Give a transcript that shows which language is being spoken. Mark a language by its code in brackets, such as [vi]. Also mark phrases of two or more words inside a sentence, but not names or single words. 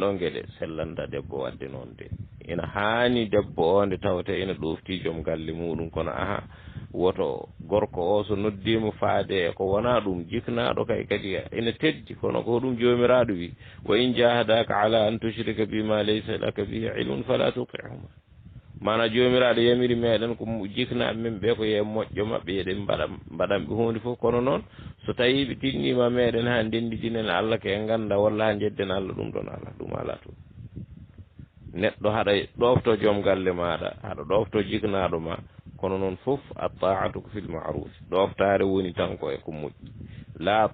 [ff] ɗon gueɗe sellanta debbo wadde noon de ina haani debbo o nde tawte ene ɗofti joom galle muɗum kono aha woto gorko o so noddima faade ko wona ɗum jiknaɗo kay kadi ene teddi kono ko ɗum jomiraɗo wi [ar] وإن جاهداك على أن تشرك بي ما ليس لك به علم فلا تطعهما [ff] mana jomiraɗo yamiri meɗen ko jiknaɓe men ɓe ko ye moƴƴo mabɓe yeɗen mbaɗanɓe hunde fof kono noon so tawi ɓe tinnima meɗen ha ndendidinen Allah ke ganda walla ha jedden Allah ɗum ɗon ala ɗum ala to neɗɗo haɗa ɗofto joom galle maɗa haɗa ɗofto jiknaɗo ma kono noon fof a ta'atu ko [ar] في المعروف [ff] ɗoftare woni tan ko e ko moƴƴi la